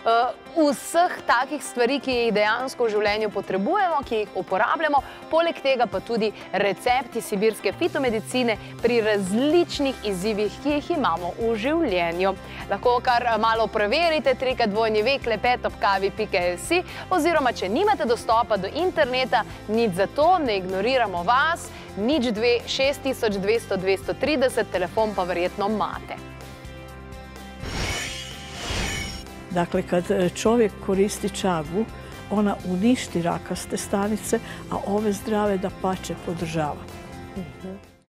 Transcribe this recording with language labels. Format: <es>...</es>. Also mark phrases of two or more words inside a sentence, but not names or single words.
<sl>vseh takih stvari, ki jih dejansko v življenju potrebujemo, ki jih uporabljamo, poleg tega pa tudi recepti sibirske fitomedicine pri različnih izzivih, ki jih imamo v življenju. Lahko kar malo preverite www.klepetobkavi.si oziroma, če nimate dostopa do interneta, nič zato, ne ignoriramo vas, 02 6200 230, telefon pa verjetno imate.</sl> <hr>Dakle, kad čovjek koristi čagu, ona uništi rakaste stanice, a ove zdrave dapače podržava.</hr>